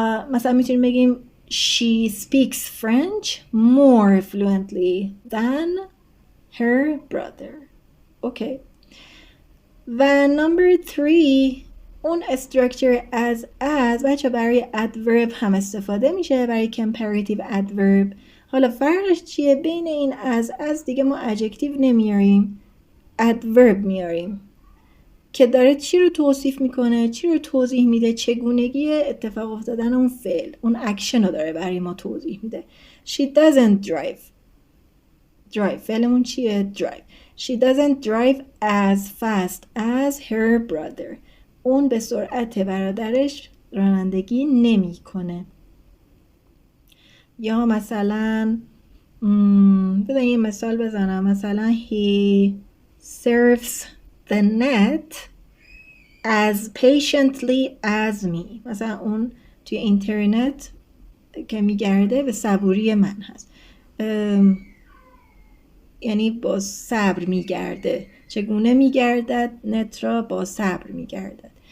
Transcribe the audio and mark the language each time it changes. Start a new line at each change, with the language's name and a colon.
Persian: مثلا میتونیم بگیم
English: she speaks French more fluently than her brother.
Persian: اوکی. و number 3 اون structure as بچه برای adverb هم استفاده میشه، برای comparative adverb. حالا فرقش چیه؟ بین این as دیگه ما adjective نمیاریم، adverb میاریم که داره چی رو توصیف میکنه، چی رو توضیح میده، چگونگی اتفاق افتادن اون فعل، اون اکشن رو داره برای ما توضیح میده.
English: She doesn't drive.
Persian: فعلمون چیه؟ drive.
English: She doesn't drive as fast as her brother.
Persian: اون به سرعت برادرش رانندگی نمیکنه. یا مثلا بذار یه مثال بزنم.
English: مثلا he serves the net as patiently as me.
Persian: مثلا اون توی اینترنت که میگرده به صبوری من هست، یعنی با صبر میگرده. چگونه میگردد؟ نت را با صبر میگردد.